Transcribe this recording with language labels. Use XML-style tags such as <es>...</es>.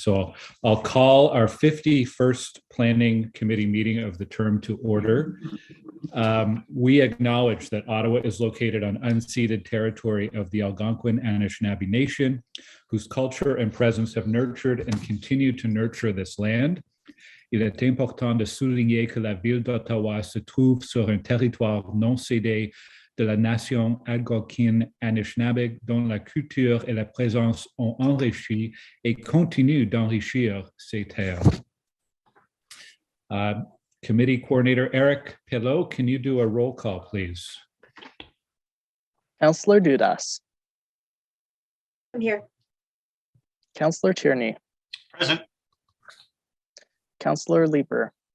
<en>So I'll call our 51st planning committee meeting of the term to order. We acknowledge that Ottawa is located on unceded territory of the Algonquin Anishinaabe Nation, whose culture and presence have nurtured and continue to nurture this land.</en> <fr>Il est important de souligner que la ville d'Ottawa se trouve sur un territoire non cédé de la nation algonquine Anishinaabe, dont la culture et la présence ont enrichi et continuent d'enrichir ces terres.</fr> <en>Committee Coordinator Eric Pelot, can you do a roll call, please? Councillor Dudas. I'm here. Councillor Tierney. Present. Councillor Leeper.</en>